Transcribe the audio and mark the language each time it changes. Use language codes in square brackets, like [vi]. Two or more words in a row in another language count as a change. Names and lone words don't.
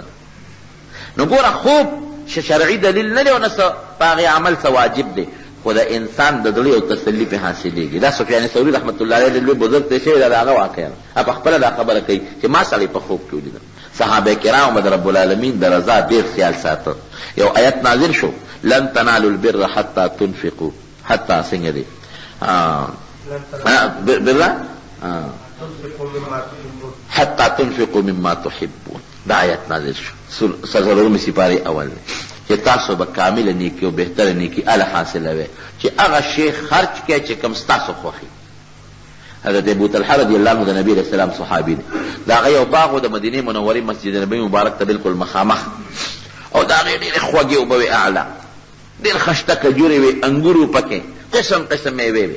[ps] نو ګوره خوب شرعي دلیل نه دی او نه څه په هغې عمل څه واجب دی، خو د انسان د زړه یو تسلي پې حاصلېږي. دا سفیان ثوري رحمت الله علیه لوی بزرګ ته شوی دا د هغه واقعه ده، په خپله دا خبره کوي چې ما سړی په خوب کې ولیدم. صحابه کرام به د رب العالمین د رضا ډېر خیال ساته. یو آیت نازل شو [ar] لن تنالوا البر حتى تنفقوا، [ps] حتى څنګه دی [ar] بر حتى تنفقوا مما تحبون، [ps] دا آیت نازل شو سلورمې سپارې اول دی چې تاسو به کامله نیکي او بهتره نیکي اله حاصلوئ چې هغه شی خرچ کړئ چې کوم ستاسو خوښي. حضرت ابو طلحه رضی الله عنه د نبی علیه السلام صحابي دی، د هغه یو باغ و د مدینې منورې مسجد نبوي مبارک ته بالکل مخامخ، او د هغې ډېرې خوږې اوبه وې اعلی، ډېر خشته کجورې وې، انګور و پکې، قسم قسم میوې وې.